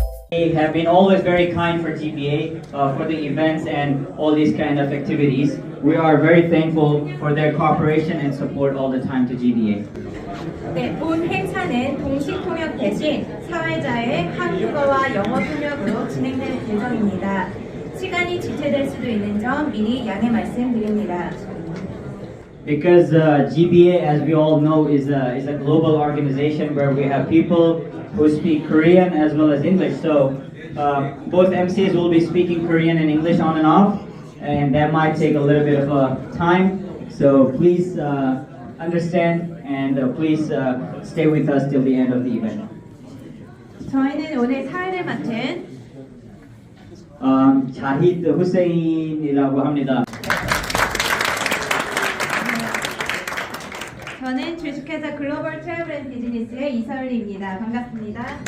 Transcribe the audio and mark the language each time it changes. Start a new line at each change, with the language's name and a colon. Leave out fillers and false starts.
English: They have been always very kind for GBA for the events and all these kind of activities. We are very thankful for their cooperation and support all the time to GBA.
Korean: 네, 본 행사는 동시 통역 대신 사회자의 한국어와 영어 통역으로 진행될 예정입니다. 시간이 지체될 수도 있는 점 미리 양해 말씀드립니다.
English: Because GBA, as we all know, is a global organization where we have people who speak Korean as well as English. So both MCs will be speaking Korean and English on and off, and that might take a little bit of time. So please understand and please stay with us till the end of the event.
Korean: 저희는 오늘 사회를 맡은 자히드 후세인이라고 합니다. 저는 주식회사 글로벌 트래블 앤 비즈니스의 이설리입니다. 반갑습니다.